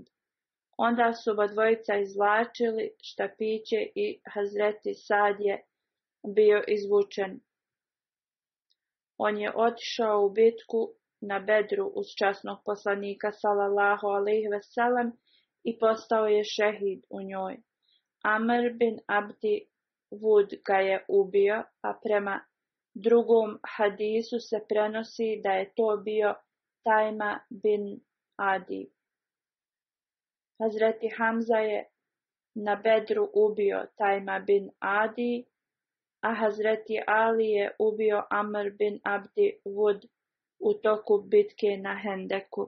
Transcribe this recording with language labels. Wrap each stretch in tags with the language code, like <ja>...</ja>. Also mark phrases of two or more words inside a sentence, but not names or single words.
<bs>Onda su obadvojica izvlačili štapiće i Hazreti Sad je bio izvučen. On je otišao u bitku na Bedru uz časnog poslanika</bs> <ar>صلى الله عليه وسلم</ar> <bs>i postao je šehid u njoj. Amr bin Abdi Wud ga je ubio, a prema drugom hadisu se prenosi da je to bio Tajma bin Adi. Hazreti Hamza je na Bedru ubio Tajma bin Adi, a Hazreti Ali je ubio Amr bin Abdi Wud u toku bitke na Hendeku.</bs>